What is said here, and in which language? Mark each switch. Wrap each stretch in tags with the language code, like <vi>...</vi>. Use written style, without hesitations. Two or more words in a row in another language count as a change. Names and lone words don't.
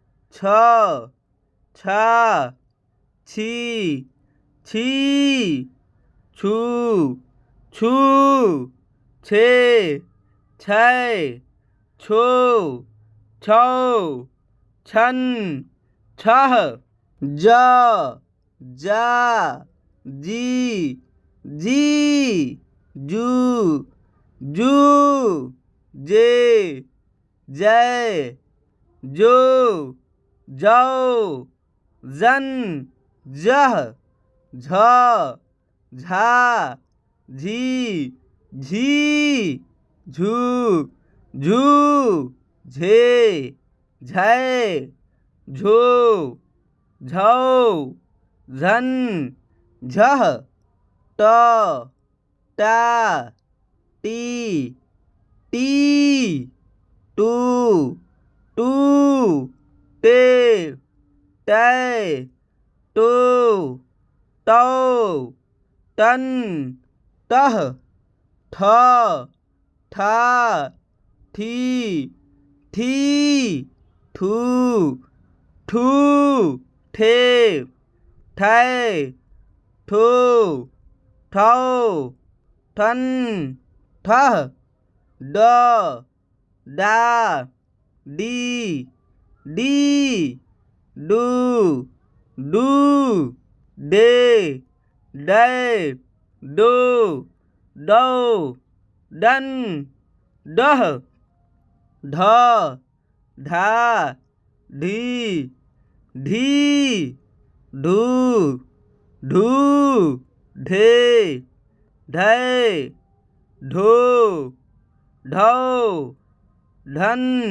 <hi>छ छा छी छी छू छू छे छै छो छौ छन छह ज जा जी जी जू जू जे जय जो जौ जन जह झ झा झी झी झू झू झे झै झो झौ झन झह ट टा टी टी टू टू टे टै टो टौ टन टह ठ ठा ठी थी ठू ठू ठे ठै ठो ठौ ठन ठह ड डा डी डी डू डू डे डै डो डौ डन डह ढ ढा ढी ढी ढू ढू ढे ढै ढो ढौ ढन</hi>